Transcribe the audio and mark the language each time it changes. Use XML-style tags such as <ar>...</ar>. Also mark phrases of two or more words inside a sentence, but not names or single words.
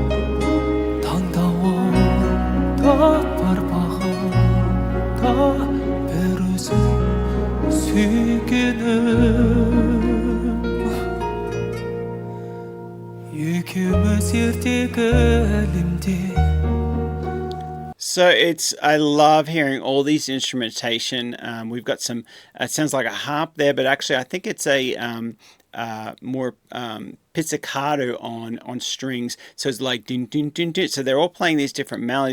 <kk>таңдауында бар бағымда бір өзің сүйгенім. Екеуміз ертегі әлемде.</kk> <en>So I love hearing all these instrumentation. We've got some, it sounds like a harp there, but actually I think it's a more pizzicato on strings. So it's like ding ding ding ding. So they're all playing these different melodies.</en>